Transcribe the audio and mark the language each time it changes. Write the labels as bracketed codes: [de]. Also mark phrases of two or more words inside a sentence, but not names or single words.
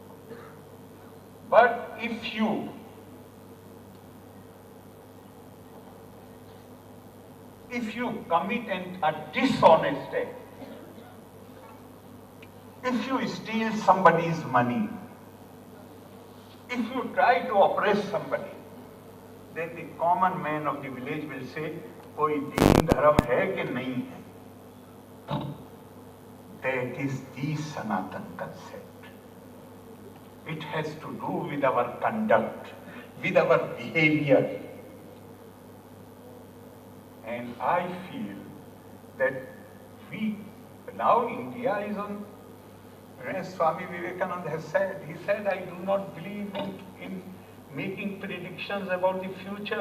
[en] But if you commit a dishonest act, if you steal somebody's money, if you try to oppress somebody, then the common man of the village will say, [hi] कोई दीन धरम है कि नहीं है. [en] That is the Sanatan concept. It has to do with our conduct, with our behavior. And I feel that now India is on, as Swami Vivekananda has said, he said, I do not believe in making predictions about the future.